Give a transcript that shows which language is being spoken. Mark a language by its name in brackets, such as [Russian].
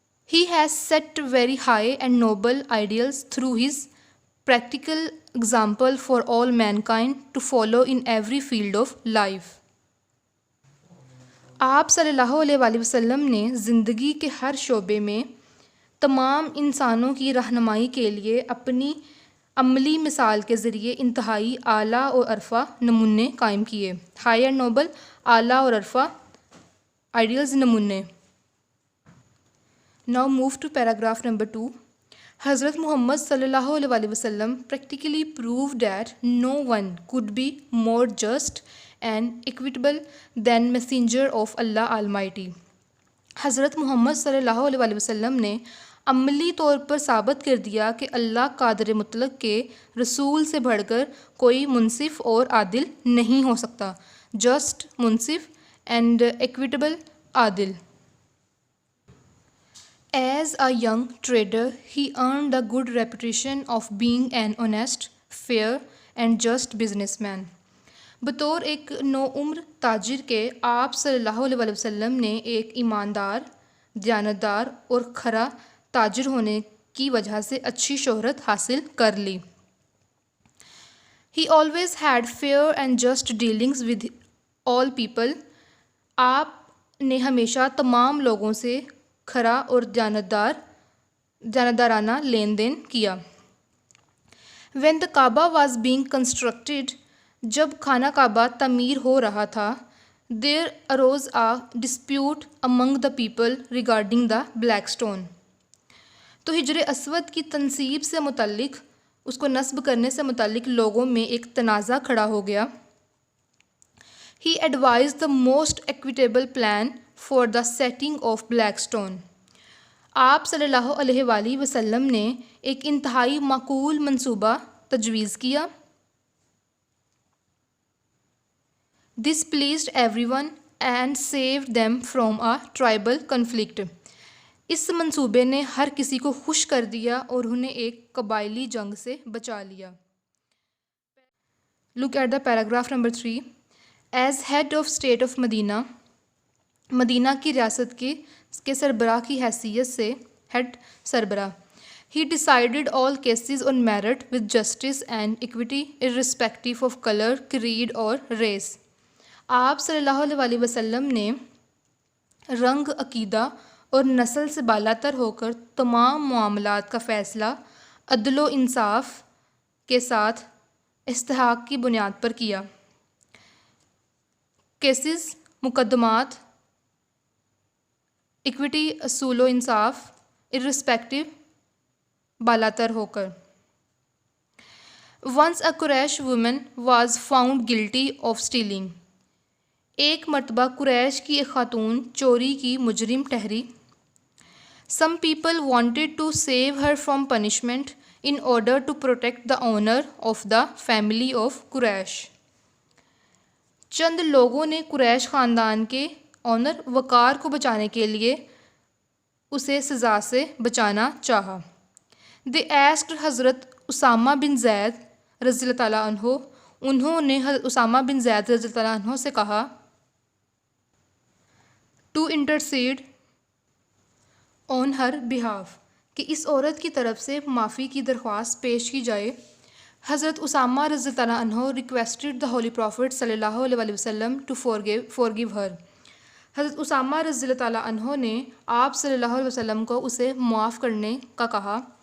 [English] He has set very high and noble ideals through his practical example for all mankind to follow in every field of life. [Urdu] آپ صلی اللہ علیہ وآلہ وسلم نے زندگی کے ہر شعبے میں تمام انسانوں کی رہنمائی کے لیے اپنی عملی مثال کے ذریعے انتہائی اعلیٰ اور عرفہ نمونے قائم کیے. ہائی اینڈ نوبل، اعلیٰ اور عرفہ آئیڈیلز، نمونے. [English] Now move to paragraph number 2. Hazrat Muhammad صلی اللہ علیہ وآلہ وسلم practically proved that no one could be more just and equitable than messenger of Allah Almighty. [Urdu] حضرت محمد صلی اللہ علیہ وآلہ وسلم نے عملی طور پر ثابت کر دیا کہ اللہ قادر مطلق کے رسول سے بڑھ کر کوئی منصف اور عادل نہیں ہو سکتا. Just, Munsif, and equitable, Adil. [English] As a young trader, he earned the good reputation of being an honest, fair and just businessman. [Urdu] بطور ایک نوعمر تاجر کے آپ صلی اللہ علیہ وآلہ وسلم نے ایک ایماندار، دیانتدار اور کھرا تاجر ہونے کی وجہ سے اچھی شہرت حاصل کر لی. [English] He always had fair and just dealings with all people. [Urdu] آپ نے ہمیشہ تمام لوگوں سے کھرا اور دیانتدارانہ لین دین کیا. [English] When the Kaaba was being constructed, [Urdu] جب خانہ کعبہ تعمیر ہو رہا تھا, [English] there arose a dispute among the people regarding the black stone. [Urdu] تو حجر اسود کی تنصیب سے متعلق، اس کو نصب کرنے سے متعلق لوگوں میں ایک تنازع کھڑا ہو گیا. [English] He advised the most equitable plan for the setting of black stone. [Urdu] آپ صلی اللہ علیہ وآلہ وسلم نے ایک انتہائی معقول منصوبہ تجویز کیا. [English] This pleased everyone and saved them from a tribal conflict. [Urdu] اس منصوبے نے ہر کسی کو خوش کر دیا اور انہیں ایک قبائلی جنگ سے بچا لیا. [English] Look at the paragraph number 3. As head of state of Medina, [Urdu] مدینہ کی ریاست کے سربراہ کی حیثیت سے، [English] Head سربراہ، he decided all cases on merit with justice and equity irrespective of color, creed اور race. [Urdu] آپ صلی اللہ علیہ وسلم نے رنگ، عقیدہ اور نسل سے بالاتر ہو کر تمام معاملات کا فیصلہ عدل و انصاف کے ساتھ استحقاق کی بنیاد پر کیا. کیسز، مقدمات، ایکوٹی، اصول و انصاف، ارسپیکٹو، بالاتر ہو کر. [English] Once a Quraysh woman was found guilty of stealing. [Urdu] ایک مرتبہ قریش کی ایک خاتون چوری کی مجرم ٹھہری. [English] Some people wanted to save her from punishment in order to protect the honor of the family of Quraysh. [Urdu] چند لوگوں نے قریش خاندان کے آنر، وقار کو بچانے کے لیے اسے سزا سے بچانا چاہا. [English] They asked [Urdu] حضرت اسامہ بن زید رضی اللہ تعالیٰ عنہ، انہوں نے حضرت اسامہ بن زید رضی اللہ تعالیٰ عنہ سے کہا [English] to intercede on her behalf، [Urdu] کہ اس عورت کی طرف سے معافی کی درخواست پیش کی جائے. [English] Hazrat Usama رضی اللہ عنہ requested the Holy Prophet صلی اللہ علیہ وسلم to forgive her. [Urdu] حضرت اسامہ رضی اللہ تعالیٰ عنہ نے آپ صلی اللہ علیہ وسلم کو اسے معاف کرنے کا کہا.